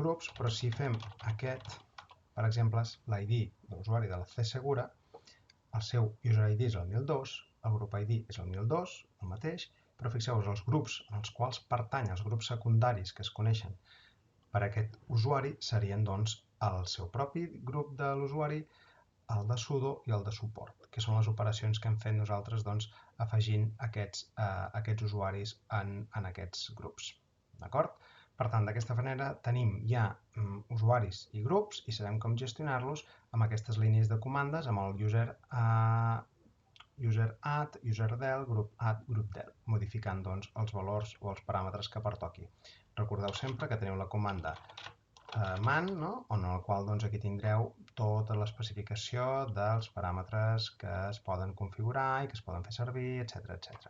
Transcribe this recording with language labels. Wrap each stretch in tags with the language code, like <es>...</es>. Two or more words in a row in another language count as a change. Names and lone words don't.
<ca>grups, però si fem aquest, per exemple, l'ID de l'usuari de la C Segura, el seu user ID és el 1002, el grup ID és el 1002, el mateix, però fixeu-vos, els grups als quals pertany, els grups secundaris que es coneixen per aquest usuari serien doncs el seu propi grup de l'usuari, el de sudo i el de suport, que són les operacions que hem fet nosaltres doncs, afegint aquests usuaris en aquests grups. D'acord? Per tant, d'aquesta manera tenim ja usuaris i grups i sabem com gestionar-los amb aquestes línies de comandes, amb el</ca> <en>user add, user del,</en> <ca>grup add, grup del, modificant doncs, els valors o els paràmetres que pertoqui. Recordeu sempre que teniu la comanda man, no? En el qual aquí tindreu tota l'especificació dels paràmetres que es poden configurar i que es poden fer servir, etc etc.</ca>